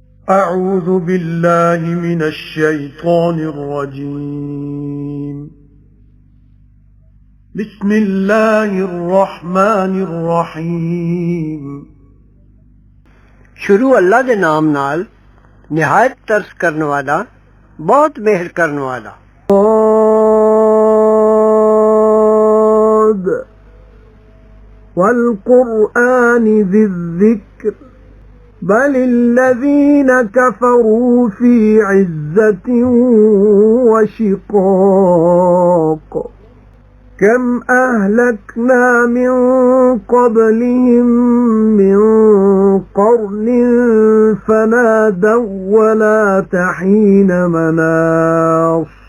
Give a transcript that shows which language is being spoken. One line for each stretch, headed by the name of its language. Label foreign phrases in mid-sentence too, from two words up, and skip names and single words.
Arabic: أعوذ بالله من الشيطان الرجيم بسم الله الرحمن الرحيم
Saraiki: شروع اللہ دے نام نال نہایت ترس کرن والا بہت مہر کرن والا
Arabic: صاد والقرآن ذي الذكر بل الذين كفروا في عزة وشقاق كم أهلكنا من قبلهم من قرن فنادوا ولا تحين مناص